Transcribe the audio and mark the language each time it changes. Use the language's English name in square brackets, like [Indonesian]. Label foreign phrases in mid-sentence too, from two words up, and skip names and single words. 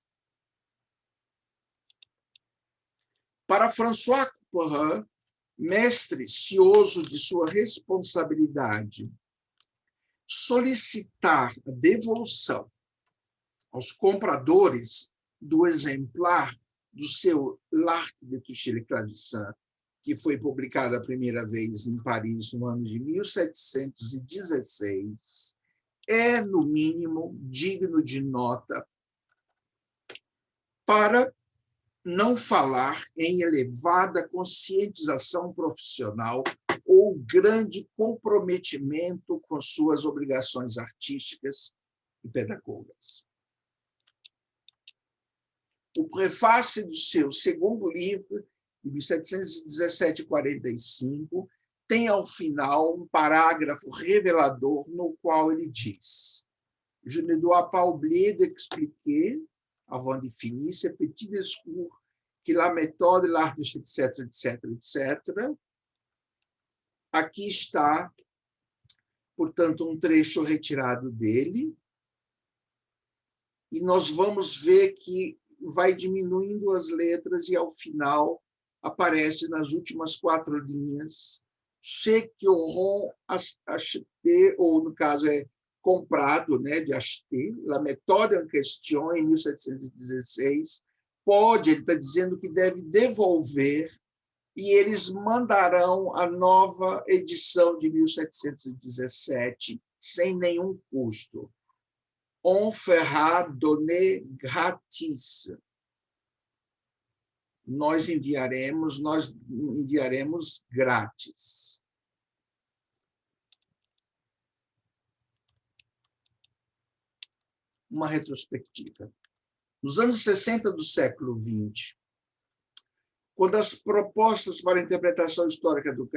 [Portuguese] Para François Couperin, mestre cioso de sua responsabilidade, solicitar a devolução aos compradores do exemplar do seu L'Art de toucher le clavecin, que foi publicado a primeira vez em Paris no ano de 1716, é, no mínimo, digno de nota, para não falar em elevada conscientização profissional ou grande comprometimento com suas obrigações artísticas e pedagogas. O prefácio do seu segundo livro, de 1717-45, tem ao final um parágrafo revelador no qual ele diz: [French] Je ne dois pas oublier d'expliquer, avant de finir ce petit discours, que la méthode, l'art, etc., etc., etc. [Portuguese] Aqui está, portanto, um trecho retirado dele, e nós vamos ver que vai diminuindo as letras e, ao final, aparece nas últimas 4 linhas, [French] ceux qui auront acheté, [Portuguese] ou, no caso, é comprado, né, [French] de acheter, la méthode en question, [Portuguese] em 1716, ele está dizendo que deve devolver, e eles mandarão a nova edição de 1717, sem nenhum custo. [French] On fera donner gratis. [Portuguese] Nós enviaremos grátis. Uma retrospectiva. Nos anos 60 do século XX, quando as propostas para a interpretação histórica do